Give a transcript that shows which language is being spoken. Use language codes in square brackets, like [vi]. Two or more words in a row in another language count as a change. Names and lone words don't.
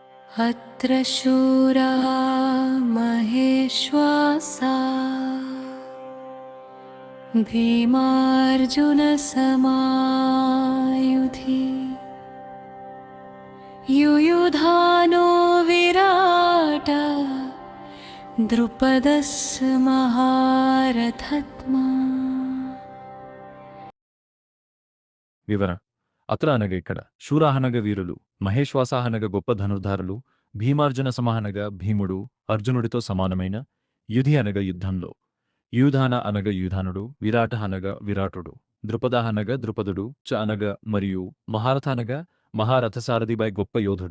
[sa] अत्र शूरः महेश्वासा भीमार्जुनसमायुधि युयुधानो विराटः द्रुपदस्य महारथत्मा। [te] వివరణ. అత్ర అనగా ఇక్కడ, శూరాహనగ వీరులు, మహేశ్వాసాహనగ గొప్ప ధనుర్ధారులు, భీమార్జున సమహనగా భీముడు అర్జునుడితో సమానమైన, యుధి అనగ యుద్ధంలో, యూధాన అనగ యూధానుడు, విరాట అనగ విరాటుడు, ద్రుపద అనగ ద్రుపదుడు, చ అనగ మరియు మహారథ అనగ మహారథసారథిపై గొప్ప యోధుడు.